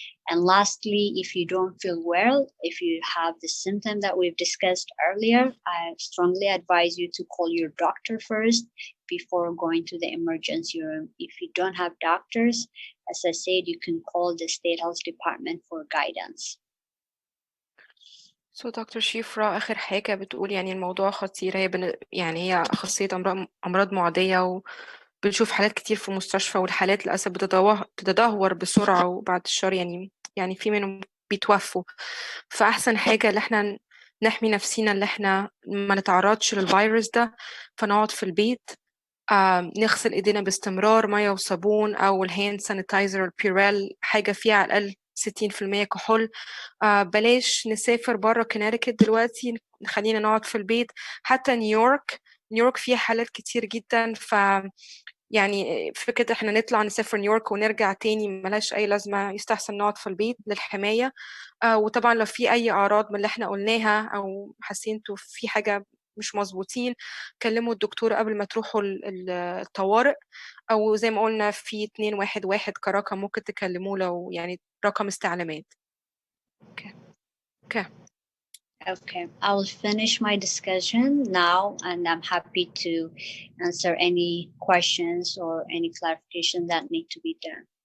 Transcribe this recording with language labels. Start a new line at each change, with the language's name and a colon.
English: And lastly, if you don't feel well, if you have the symptom that we've discussed earlier, I strongly advise you to call your doctor first before going to the emergency room. If you don't have doctors, as I said, you can call the State Health Department for guidance.
Arabic: So دكتور شيفرا آخر حاجة بتقول يعني الموضوع خطير، يعني هي خاصية أمراض معدية، وبنشوف حالات كتير في مستشفى، والحالات للأسف بتتدهور بسرعة، وبعد الشر يعني في منهم بيتوفوا. فأحسن حاجة اللي احنا نحمي نفسينا، اللي احنا ما نتعرضش للفيروس ده، فنقعد في البيت، نغسل ايدينا باستمرار مية وصابون، أو الهاند سانيتايزر البيرال، حاجة فيها على الأقل 60% كحول. بلاش نسافر بره كونيتيكت دلوقتي، خلينا نقعد في البيت. حتى نيويورك فيها حالات كتير جدا، يعني فكرة احنا نطلع نسافر نيويورك ونرجع تاني ملهاش أي لازمة، يستحسن نقعد في البيت للحماية. وطبعا لو في أي أعراض من اللي احنا قلناها أو حاسين انتوا في حاجة مش مظبوطين، كلموا الدكتور قبل ما تروحوا الطوارئ، أو زي ما قلنا في 211 كرقم ممكن تكلموه لو يعني رقم استعلامات.
English: Okay. Okay, I will finish my discussion now, and I'm happy to answer any questions or any clarification that need to be done.